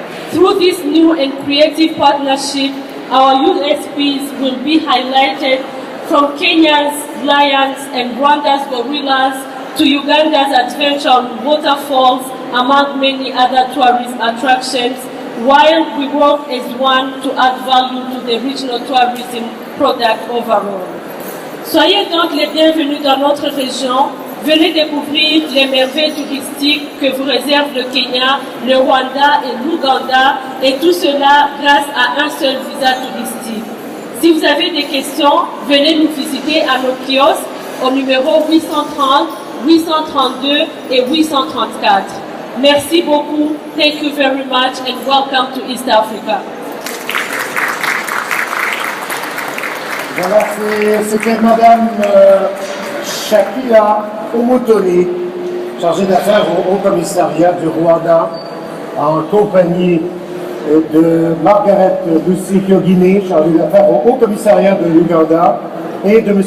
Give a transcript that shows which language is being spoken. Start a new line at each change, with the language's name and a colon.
English: Through this new and creative partnership, our USPs will be highlighted, from Kenya's lions and Rwanda's gorillas to Uganda's adventure on waterfalls, among many other tourist attractions, while we work as one to add value to the regional tourism product overall.
French: Soyez donc les bienvenus dans notre région. Venez découvrir les merveilles touristiques que vous réserve le Kenya, le Rwanda et l'Ouganda, et tout cela grâce à un seul visa touristique. Si vous avez des questions, venez nous visiter à nos kiosques au numéro 830, 832 et 834. Merci beaucoup.
English: Thank you very much and welcome to East Africa.
French: Voilà, c'était Madame Shakila Omotoni, chargée d'affaires au Haut Commissariat du Rwanda, en compagnie de Margaret Lucy Kyogine, chargée d'affaires au Haut Commissariat de l'Ouganda, et de M.